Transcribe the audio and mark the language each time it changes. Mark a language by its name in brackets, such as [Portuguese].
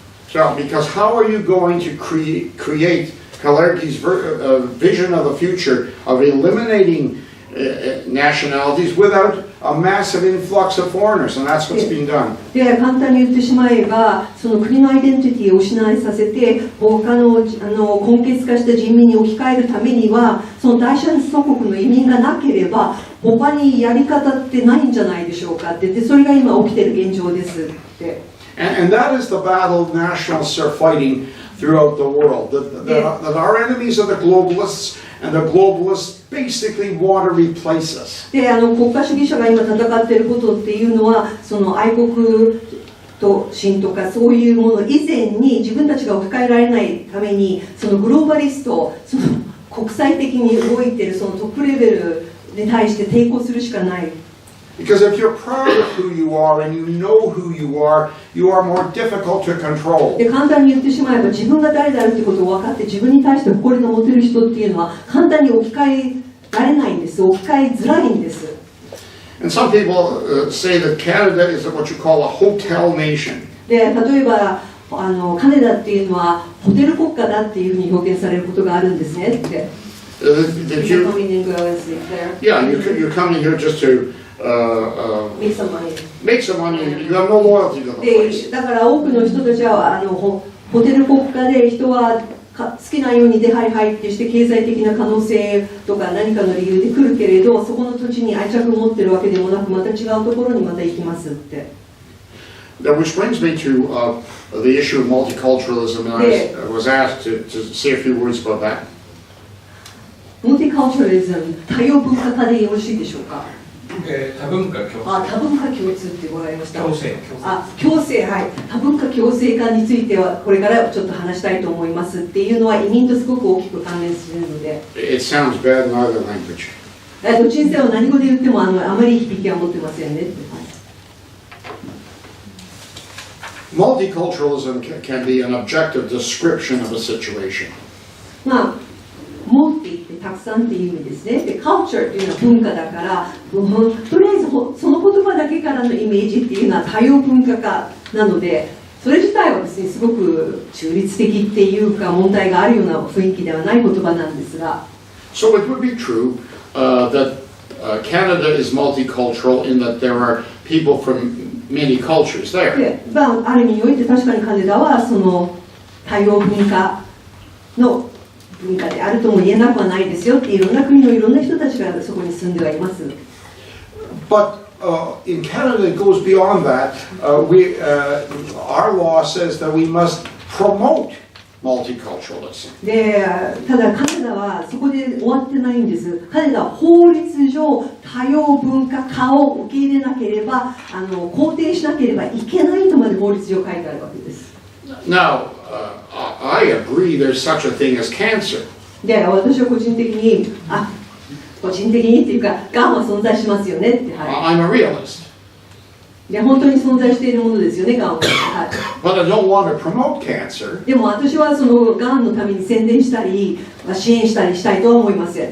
[English] So, because how are you going to create Kalergi's vision of the future of eliminating nationalities without a massive influx of foreigners, and that's what's being done. [Japanese] で簡単に言ってしまえばその国のアイデンティティを失いさせて他の根血化した人民に置き換えるためにはその第三祖国の移民がなければ他にやり方ってないんじゃないでしょうかって言ってそれが今起きている現状ですって。 [English] And that is the battle nationalists are fighting throughout the world. That our enemies are the globalists, and the globalists basically want to replace us. [Japanese] で国家主義者が今戦っていることっていうのはその愛国と心とかそういうもの以前に自分たちが置き換えられないためにそのグローバリストその国際的に動いているそのトップレベルに対して抵抗するしかない。 [English] Because if you're proud of who you are and you know who you are more difficult to control. [Japanese] で簡単に言ってしまえば自分が誰であるってことを分かって自分に対して誇りが持てる人っていうのは簡単に置き換えられないんです。置き換えづらいんです。 [English] And some people say that Canada is what you call a hotel nation. [Japanese] で例えばカナダっていうのはホテル国家だっていうふうに表現されることがあるんですねって。 [English] That you, yeah, you're coming here just to make some money. Make some money. You have no loyalty to the で place. [Japanese] だから多くの人たちはホテル国家で人は好きなように出入り入ってして経済的な可能性とか何かの理由で来るけれどそこの土地に愛着を持ってるわけでもなくまた違うところにまた行きますって。 [English] That which brings me to the issue of multiculturalism, and I was asked to say a few words about that. [Japanese] モルティカルチャリズム、多様文化化でよろしいでしょうか。多文化共生。多文化共通ってもらいました。共生。共生、はい。多文化共生化についてはこれからちょっと話したいと思いますっていうのは移民とすごく大きく関連するので。 [English] It sounds bad in either language. [Japanese] どっちにせよ何語で言ってもあまり響きは持ってませんねって。 [English] Multiculturalism can be an objective description of a situation. [Japanese] モルティってたくさんっていう意味ですね。で、カルチャーっていうのは文化だから、とりあえずその言葉だけからのイメージっていうのは多様文化化なので、それ自体はですね、すごく中立的っていうか問題があるような雰囲気ではない言葉なんですが。 [English] So it would be true that Canada is multicultural in that there are people from many cultures there. [Japanese] で、ある意味において確かにカナダはその多様文化の文化であるとも言えなくはないですよっていろんな国のいろんな人たちがそこに住んではいます。 [English] But in Canada it goes beyond that. Our law says that we must promote multiculturalism. [Japanese] で、ただカナダはそこで終わってないんです。カナダは法律上多様文化化を受け入れなければ肯定しなければいけないとまで法律上書いてあるわけです。 [English] Now, I agree there's such a thing as cancer. [Japanese] で、私は個人的に個人的にっていうか、がんは存在しますよねって、 [English] I'm a realist. [Japanese] で本当に存在しているものですよね、がんは。 [English] But I don't want to promote cancer. [Japanese] でも私はそのがんのために宣伝したり、支援したりしたいとは思いません。